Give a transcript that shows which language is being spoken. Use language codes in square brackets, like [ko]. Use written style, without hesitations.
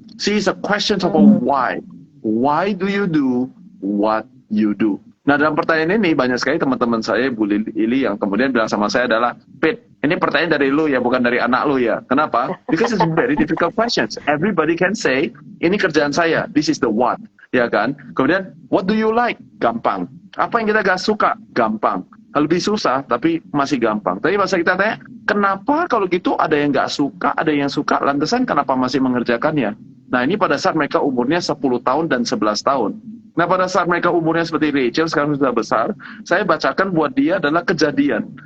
[en] See, it's a question of why. Why do you do what you do? [id] Nah, dalam pertanyaan ini banyak sekali teman-teman saya, Bu Ili, yang kemudian bilang sama saya adalah, Pit, ini pertanyaan dari lu ya, bukan dari anak lu ya. Kenapa? [en] Because it's very difficult questions. Everybody can say, [id] ini kerjaan saya, [en] this is the what. [id] Ya kan? Kemudian, [en] what do you like? [id] Gampang. Apa yang kita gak suka? Gampang. Lebih susah, tapi masih gampang. Tapi masa kita tanya, kenapa kalau gitu ada yang gak suka, ada yang suka, lantasan kenapa masih mengerjakannya? Nah, ini pada saat mereka umurnya 10 tahun dan 11 tahun. Nah, pada saat mereka umurnya seperti Rachel, sekarang sudah besar, saya bacakan buat dia adalah Kejadian.